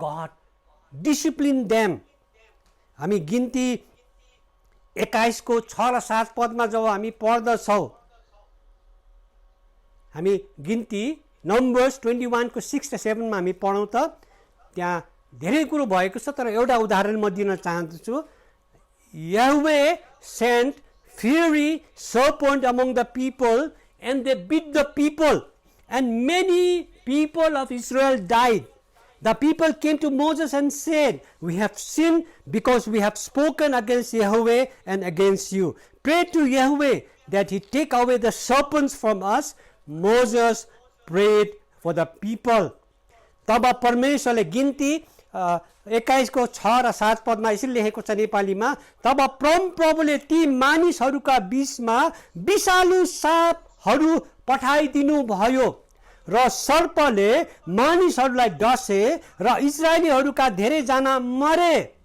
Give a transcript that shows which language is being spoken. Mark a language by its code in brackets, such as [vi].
[en] God discipline them. [ne] हामी गिन्ती 21 को 6 र 7 पदमा जब हामी पढ्दछौँ, हामी गिन्ती नम्बर्स 21 को 6 र 7 मा हामी पढौँ त त्यहाँ धेरै कुरो भएको छ। तर एउटा उदाहरण म दिन चाहन्छु। [en] Jehovah sent fury serpent among the people, and they beat the people, and many people of Israel died. The people came to Moses and said, we have sinned because we have spoken against Yahweh and against you. Pray to Yahweh that he take away the serpents from us. Moses prayed for the people. [ne] तब परमेश्वरले गिन्ती 21 को 6 र 7 पदमा यसरी लेखेको छ नेपालीमा, तब प्रभुले ती मानिसहरूका बीचमा विषालु सापहरू पठाइदिनु भयो र सर्पले मानिसहरूलाई डसे र इजरायलीहरूका धेरैजना मरे।